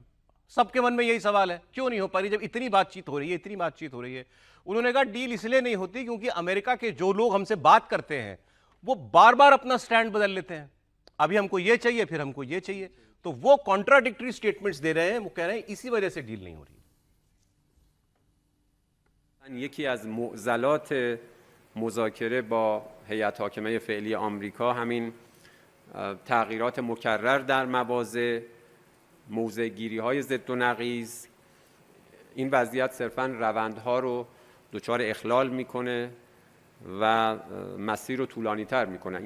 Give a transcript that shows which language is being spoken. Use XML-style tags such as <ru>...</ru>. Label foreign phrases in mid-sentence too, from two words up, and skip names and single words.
<hi>सबके मन में यही सवाल है, क्यों नहीं हो पा रही जब इतनी बातचीत हो रही है, इतनी बातचीत हो रही है। उन्होंने कहा डील इसलिए नहीं होती क्योंकि अमेरिका के जो लोग हमसे बात करते हैं वो बार बार अपना स्टैंड बदल लेते हैं। अभी हमको ये चाहिए, फिर हमको ये चाहिए, तो वो</hi> <en>contradictory statements</en> <hi>दे रहे हैं। वो कह रहे हैं इसी वजह से डील नहीं हो रही।</hi> <fa>یکی از معضلات مذاکره با هیئت حاکمه فعلی آمریکا همین تغییرات مکرر در مواضع، موضع‌گیری‌های ضد و نقیض. این وضعیت صرفاً روندها رو دچار اخلال میکنه و مسیر رو طولانی‌تر میکنه.</fa>